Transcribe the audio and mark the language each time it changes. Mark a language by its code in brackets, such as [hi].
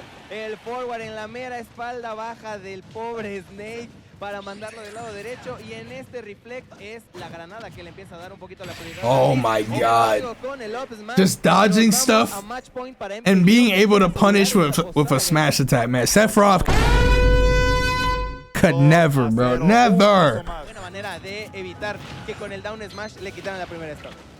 [es] El forward en la mera espalda baja del pobre Snake para mandarlo del lado derecho, y en este reflect es la granada que le empieza a dar un poquito la prioridad. [en] Oh my god. Just dodging stuff and being able to punish with a smash attack, man. Sephiroth could never, bro. Never. [es] De evitar que con el down smash le quitaran la primera stock.